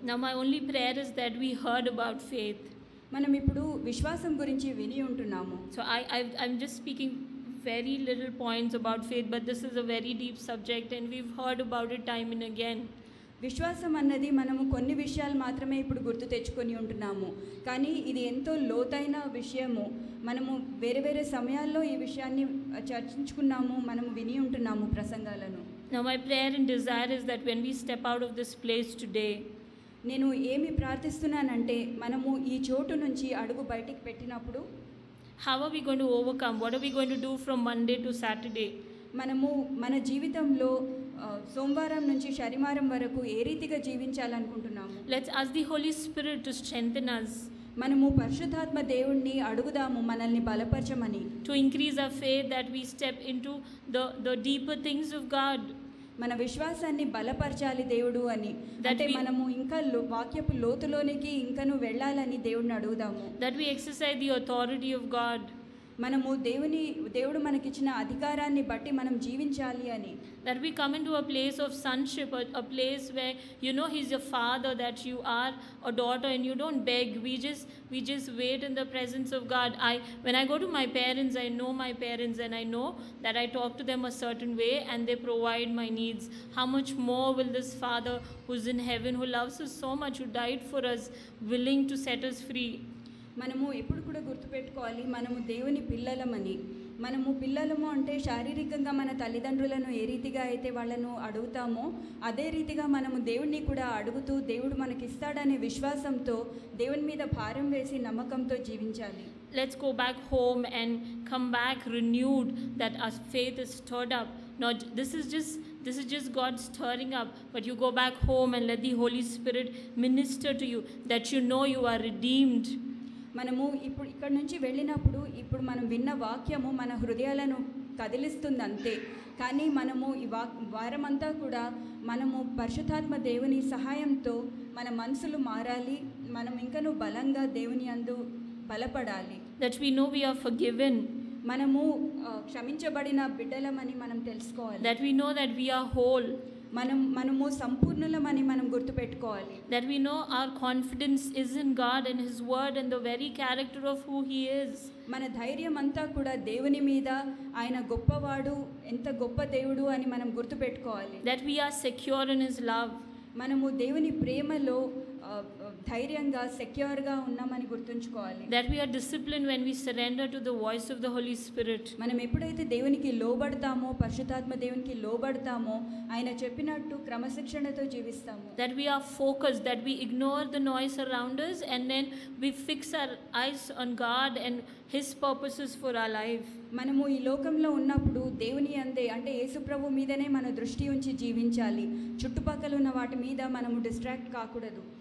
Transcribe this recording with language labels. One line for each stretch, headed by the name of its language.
English: Now my only prayer is that we heard about faith.
Telugu: మనం ఇప్పుడు విశ్వాసం గురించి విని ఉంటున్నాము.
English: So I'm just speaking very little points about faith, but this is a very deep subject and we've heard about it time and again.
Telugu: విశ్వాసం అన్నది మనము కొన్ని విషయాలు మాత్రమే ఇప్పుడు గుర్తు తెచ్చుకొని ఉంటున్నాము, కానీ ఇది ఎంతో లోతైన విషయము. మనము వేరే సమయాల్లో ఈ విషయాన్ని చర్చించుకున్నాము, మనము విని ఉంటున్నాము ప్రసంగాలను.
English: Now my prayer and desire is that when we step out of this place today,
Telugu: నేను ఏమి ప్రార్థిస్తున్నానంటే మనము ఈ చోటు నుంచి అడుగు బయటికి పెట్టినప్పుడు
English: how are we going to overcome? What are we going to do from Monday to Saturday?
Telugu: మనము మన జీవితంలో సోమవారం నుంచి శనివారం వరకు ఏ రీతిగా జీవించాలనుకుంటున్నాము?
English: Let's ask the Holy Spirit to strengthen us,
Telugu: మనము పరిశుద్ధాత్మ దేవుణ్ణి అడుగుదాము మనల్ని బలపరచమని.
English: to increase our faith, that we step into the deeper things of God.
Telugu: మన విశ్వాసాన్ని బలపరచాలి దేవుడు అని,
English: That
Telugu: అంటే
English: we-
Telugu: మనము ఇంకా వాక్యపు లోతులోనికి ఇంకను వెళ్ళాలని దేవుడిని అడుగుదాము.
English: That we exercise the authority of God.
Telugu: మనము దేవుడు మనకిచ్చిన అధికారాన్ని బట్టి మనం జీవించాలి అని.
English: That we come into a place of sonship, a place where you know He's your father, that you are a daughter and you don't beg. We just wait in the presence of God. When I go to my parents, I know my parents and I know that I talk to them a certain way and they provide my needs. How much more will this Father who's in heaven, who loves us so much, who died for us, willing to set us free?
Telugu: మనము ఎప్పుడు కూడా గుర్తుపెట్టుకోవాలి, మనము దేవుని పిల్లలమని. మనము పిల్లలము అంటే శారీరకంగా మన తల్లిదండ్రులను ఏ రీతిగా అయితే వాళ్ళను అడుగుతామో అదే రీతిగా మనము దేవుణ్ణి కూడా అడుగుతూ దేవుడు మనకిస్తాడనే విశ్వాసంతో దేవుని మీద భారం వేసి నమ్మకంతో జీవించాలి.
English: Let's go back home and come back renewed, that our faith is stirred up. Not this is just God stirring up, but you go back home and let the Holy Spirit minister to you, that you know you are redeemed.
Telugu: మనము ఇప్పుడు ఇక్కడ నుంచి వెళ్ళినప్పుడు ఇప్పుడు మనం విన్న వాక్యము మన హృదయాలను కదిలిస్తుంది అంతే, కానీ మనము ఈ వారమంతా కూడా మనము పరిశుద్ధాత్మ దేవుని సహాయంతో మన మనసులు మారాలి, మనం ఇంకనూ బలంగా దేవుని యందు బలపడాలి.
English: That we know we are forgiven.
Telugu: మనము క్షమించబడిన బిడ్డలమని మనం తెలుసుకోవాలి.
English: That we know that we are whole.
Telugu: మనము సంపూర్ణులమని మనం గుర్తుపెట్టుకోవాలి.
English: That we know our confidence is in God and His word and the very character of who He is.
Telugu: మన ధైర్యం అంతా కూడా దేవుని మీద, ఆయన గొప్పవాడు, ఎంత గొప్ప దేవుడు అని మనం గుర్తుపెట్టుకోవాలి.
English: That we are secure in His love.
Telugu: మనము దేవుని ప్రేమలో ధైర్యంగా సెక్యూర్గా ఉన్నామని గుర్తుంచుకోవాలి.
English: That we are disciplined when we surrender to the voice of the Holy Spirit.
Telugu: మనం ఎప్పుడైతే దేవునికి లోబడతామో, పరిశుద్ధాత్మ దేవునికి లోబడతామో, ఆయన చెప్పినట్టు క్రమశిక్షణతో జీవిస్తాము.
English: That we are focused, that we ignore the noise around us and then we fix our eyes on God and His purposes for our life.
Telugu: మనము ఈ లోకంలో ఉన్నప్పుడు దేవుని అందే, అంటే యేసుప్రభు మీదనే మన దృష్టి ఉంచి జీవించాలి. చుట్టుపక్కల ఉన్న వాటి మీద మనము డిస్ట్రాక్ట్ కాకూడదు.